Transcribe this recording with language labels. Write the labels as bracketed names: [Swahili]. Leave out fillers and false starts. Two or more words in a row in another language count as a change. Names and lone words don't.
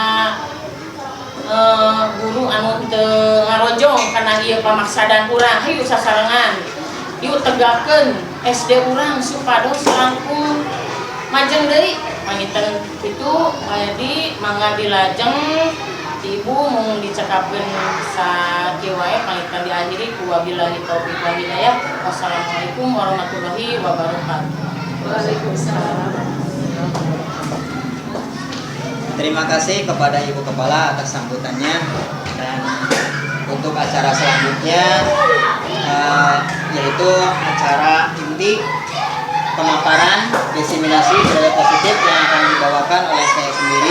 [Sundanese] guru anu teu ngarojong kana ieu pamaksadan urang hayu sasarengan ieu tegakkeun SD urang supados langkung majeng deui panginten kitu jadi mangga dilajeng ibu mung dicekapkeun sakieu wae panginten diakhiri ku [Arabic] وبالله التوفيق والهداية. والسلام عليكم ورحمة الله وبركاته. وعليكم السلام. [Indonesian] Terima kasih kepada Ibu Kepala atas sambutannya. Dan untuk acara selanjutnya yaitu acara inti pemaparan diseminasi budaya positif yang akan dibawakan oleh saya sendiri.